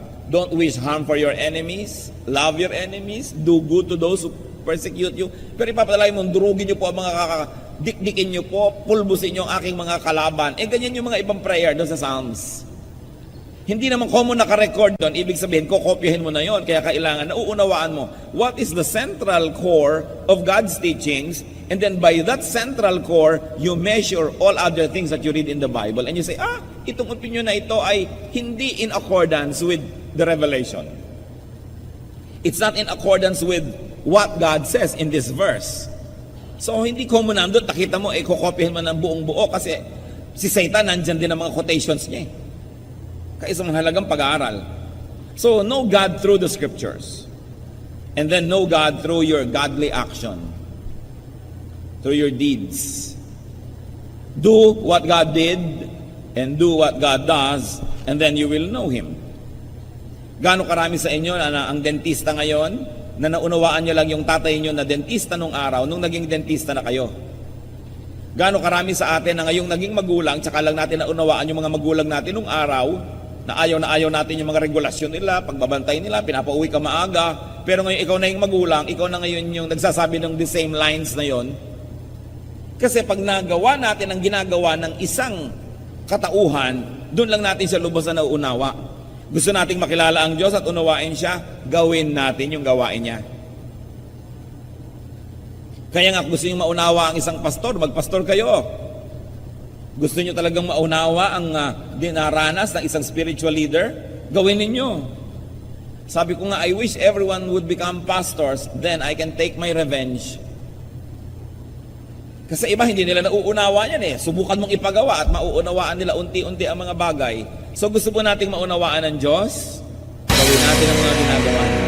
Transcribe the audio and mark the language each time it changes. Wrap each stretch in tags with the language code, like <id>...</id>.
<en>Don't wish harm for your enemies, love your enemies, do good to those who persecute you.</en> <tl>Pero ipapadalay mo, durugin nyo po ang mga dikdikin nyo po, pulbusin nyo ang aking mga kalaban. Ganyan yung mga ibang prayer doon sa Psalms. Hindi naman common naka-record doon, ibig sabihin, kokopyahin mo na yon. Kaya kailangan, nauunawaan mo,</tl> <en>what is the central core of God's teachings, and then by that central core, you measure all other things that you read in the Bible, and you say,</en> <tl>itong opinion na ito ay hindi</tl> <en>in accordance with the revelation. It's not in accordance with what God says in this verse.</en> <tl>So, hindi common nandun, nakita mo, kokopyahin mo ng buong buo, kasi si Satan, nandyan din ang mga quotations niya Kaisang mahalagang pag-aaral.</tl> <en>So, know God through the scriptures. And then know God through your godly action. Through your deeds. Do what God did and do what God does, and then you will know Him.</en> <tl>Gaano karami sa inyo na ang dentista ngayon, na naunawaan nyo lang yung tatay nyo na dentista nung araw, nung naging dentista na kayo. Gaano karami sa atin na ngayong naging magulang, tsaka lang natin naunawaan yung mga magulang natin nung araw, na ayaw natin yung mga regulasyon nila, pagbabantay nila, pinapauwi ka maaga. Pero ngayon ikaw na yung magulang, ikaw na ngayon yung nagsasabi ng</tl> <en>the same lines</en> <tl>na yon. Kasi pag nagawa natin ang ginagawa ng isang katauhan, doon lang natin siya lubos na nauunawa. Gusto nating makilala ang Diyos at unawain siya, gawin natin yung gawain niya. Kaya nga gusto nyo maunawa ang isang pastor, magpastor kayo. Gusto nyo talagang maunawa ang dinaranas ng isang spiritual leader, gawin ninyo. Sabi ko nga,</tl> <en>I wish everyone would become pastors, then I can take my revenge.</en> <tl>Kasi iba hindi nila nauunawa yan eh. Subukan mong ipagawa at mauunawaan nila unti-unti ang mga bagay. So gusto po nating maunawaan ng Diyos, gawin natin ang mga ginagawa.</tl>